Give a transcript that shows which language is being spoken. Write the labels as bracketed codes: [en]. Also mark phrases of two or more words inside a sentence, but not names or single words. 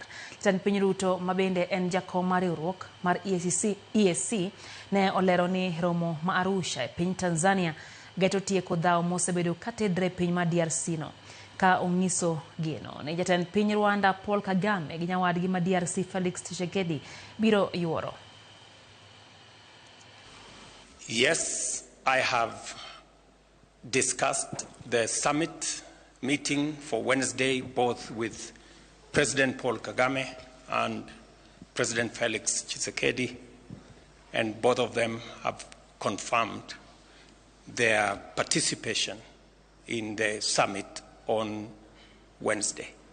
[luo] Jatend piny Ruto mabende en jakom mar riwruok mar EAC ne olero ni romo ma Arusha e piny Tanzania geto tieko dhao mosebedo katedre piny ma DRC no ka onyiso geno ne jatend piny Rwanda Paul Kagame gi nyawadgi ma DRC Felix Tshisekedi biro yuoro. [en] Yes, I have discussed the summit meeting for Wednesday both with President Paul Kagame and President Felix Tshisekedi, and both of them have confirmed their participation in the summit on Wednesday.